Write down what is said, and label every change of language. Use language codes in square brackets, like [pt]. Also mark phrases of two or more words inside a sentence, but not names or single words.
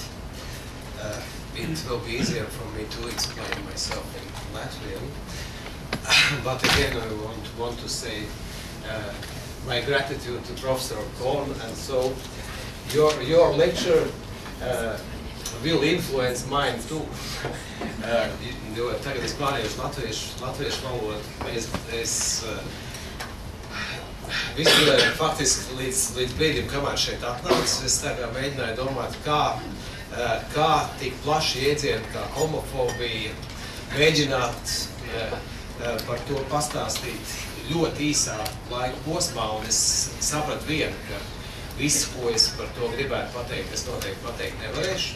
[en] It will be easier for me to explain myself in Latvian. But again, I want to say my gratitude to Professor Kohn, and so your lecture will influence mine too. [lv] Jo tagad es pārējuši latviešu valodu. Es faktiski līdz brīdim, kamēr šeit atnācis, es tagad mēģināju domāt, kā tik plaši iedzieni kā homofobija, mēģināt par to pastāstīt ļoti īsā laika posmā, un es sapratu vienu, ka viss, ko es par to gribētu pateikt, es noteikti pateikt nevarēšu.